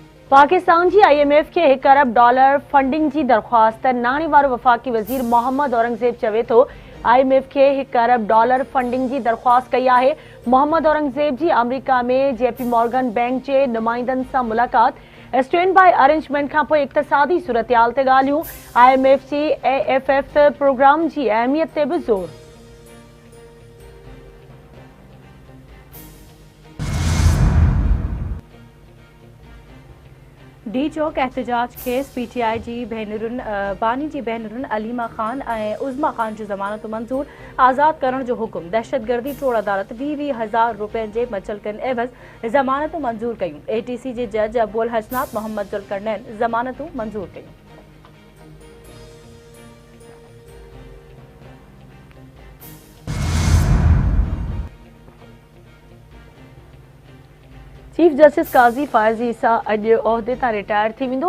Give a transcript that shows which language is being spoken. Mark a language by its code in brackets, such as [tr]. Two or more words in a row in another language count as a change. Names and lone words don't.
[sd] पाकिस्तान की IMF के $1 अरब फंडिंग की दरख्वास्त नाणे वारो वफ़ाक़ी वज़ीर मोहम्मद औरंगज़ेब चवे तो IMF के $1 अरब फंडिंग की दरख्वास्त कई है। मोहम्मद औरंगज़ेब की अमरीका में JP मॉर्गन बैंक के नुमाइंदन से मुलाकात, स्टैंड बाय अरेंजमेंट का इक़्तिसादी सूरतहाल ते ॻाल्हियूं, IMF की AFF प्रोग्राम की अहमियत ते भी ज़ोर। डी चौक एहतजाज केस PTI जी बानी जी भेनरुन अलीमा खान और उज़मा खान जो ज़मानत मंजूर, आज़ाद करण जो हुक्म। दहशतगर्दी टोड़ अदालत 20,000 रुपयनि जे मचलकन एवज़ ज़मानतूं मंजूर कयूं। ATC जे जज अबुल हसनात मोहम्मद जुल्करनैन ज़मानतूं मंजूर कयूं। चीफ जस्टिस काज़ी फ़ाइज़ ईसा अॼु उहिदे तां रिटायर थी वेंदो।